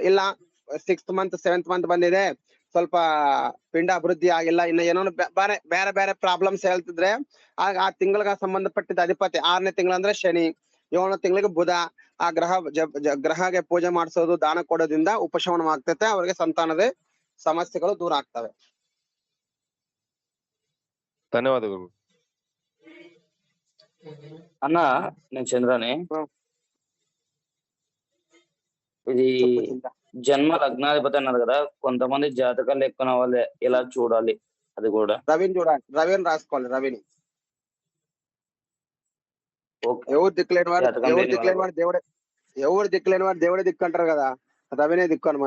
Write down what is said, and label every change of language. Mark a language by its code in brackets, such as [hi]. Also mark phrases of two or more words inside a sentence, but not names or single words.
[kn] ಇಲ್ಲ 6th ಮಂತ್ 7th ಮಂತ್ ಬಂದಿದೆ, ಸ್ವಲ್ಪ ಪಿಂಡ ಅಭಿವೃದ್ಧಿ ಆಗಿಲ್ಲ, ಇನ್ನು ಏನೋ ಬೇರೆ ಬೇರೆ ಪ್ರಾಬ್ಲಮ್ಸ್ ಹೇಳ್ತಿದ್ರೆ ಆಗ ಆ ತಿಂಗಳಿಗೆ ಸಂಬಂಧಪಟ್ಟಿದ್ದ ಅಧಿಪತಿ 6ನೇ ತಿಂಗಳಂದ್ರೆ ಶನಿ, 7ನೇ ತಿಂಗಳಿಗೆ ಬುಧ, ಆ ಗ್ರಹಗೆ ಪೂಜೆ ಮಾಡಿಸೋದು, ದಾನ ಕೊಡೋದ್ರಿಂದ ಉಪಶಮನವಾಗ್ತೈತೆ, ಅವ್ರಿಗೆ ಸಂತಾನದ ಸಮಸ್ಯೆಗಳು ದೂರ ಆಗ್ತವೆ. ಧನ್ಯವಾದಗಳು. [te] అన్న నేను చంద్రని. ఇది జన్మ లగ్నాధిపతి అన్నారు కదా, కొంతమంది జాతకాలు ఎక్కువ వాళ్ళే ఎలా చూడాలి అది కూడా? రవిని చూడాలి, రవిని రాసుకోవాలి. రవిని ఎవరు దిక్కులేని వాడు దేవుడే, ఎవరు దిక్కులేని వాడు దేవుడే దిక్కు అంటారు కదా, రవినే దిక్కు అనమాట.